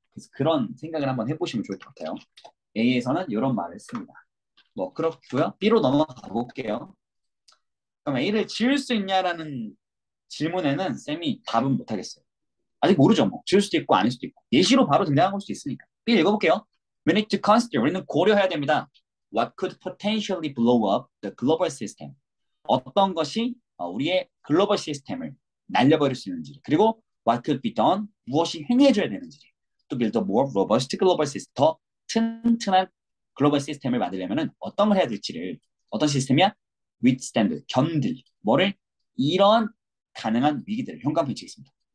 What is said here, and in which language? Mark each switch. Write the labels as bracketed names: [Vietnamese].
[Korean] 그래서 그런 생각을 한번 해보시면 좋을 것 같아요. A에서는 이런 말을 했습니다. 뭐 그렇고요. B로 넘어가 볼게요. 그럼 A를 지을 수 있냐라는 질문에는 쌤이 답은 못하겠어요. 아직 모르죠. 뭐 지을 수도 있고 아닐 수도 있고 예시로 바로 등장한 걸 수도 있으니까. B 읽어볼게요. [English] We need to consider. [Korean] 우리는 고려해야 됩니다. [English] What could potentially blow up the global system? [Korean] 어떤 것이 우리의 글로벌 시스템을 날려버릴 수 있는지, 그리고 [English] what could be done? [Korean] 무엇이 행해져야 되는지, [English] to build a more robust global system, [Korean] 더 튼튼한 글로벌 시스템을 만들려면 어떤 걸 해야 될지를, 어떤 시스템이야? withstand, 견딜, 뭐를? 이런 가능한 위기들을 현관편에 치겠습니다.